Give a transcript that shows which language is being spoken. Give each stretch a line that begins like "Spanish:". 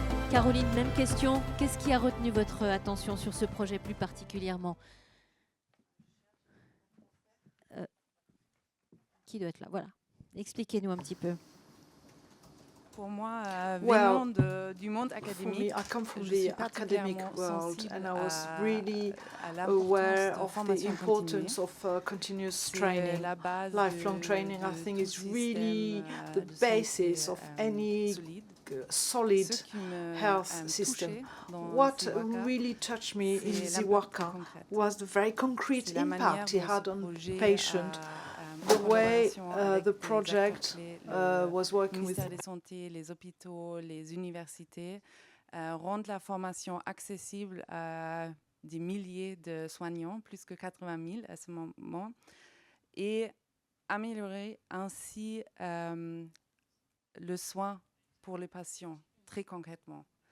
French: Caroline, même question. Qu'est-ce qui a retenu votre attention sur ce projet plus particulièrement? Qui doit être là? Voilà. Expliquez-nous un petit peu. Pour moi, venant du monde académique,
English: I come from the academic world and I was really aware of the importance of continuous training. Lifelong training, I think, is really the basis of any solid health system. What really touched me in Ziwaka was the very concrete impact it had on patients, the way the project was working with
French: ministère de la Santé, les hôpitaux, les universités, rendre la formation accessible à des milliers de soignants, plus que 80 000 à ce moment, et améliorer ainsi le soin pour les patients, très concrètement.